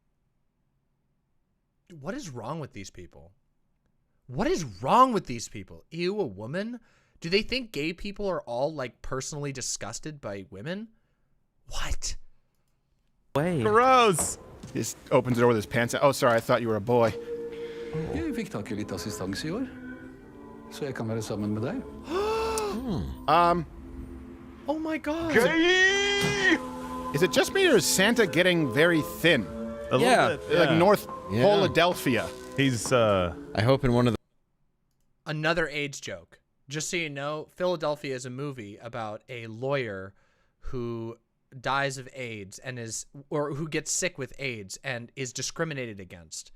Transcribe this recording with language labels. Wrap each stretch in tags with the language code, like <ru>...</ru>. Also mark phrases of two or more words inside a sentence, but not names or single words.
<en>What is wrong with these people? What is wrong with these people? Ew, a woman? Do they think gay people are all, like, personally disgusted by women? What? Away. Gross. He just opens the door with his pants out. Oh, sorry, I thought you were a boy.</en> <no>Jeg fikk tak i litt assistanse i år, så jeg kan være sammen med deg.</no> <en>Oh my god. Is it just me or is Santa getting very thin? A Yeah. little bit, Like North Yeah. Philadelphia. He's I hope in one of the Another AIDS joke. Just so you know, Philadelphia is a movie about a lawyer who dies of AIDS and who gets sick with AIDS and is discriminated against.</en>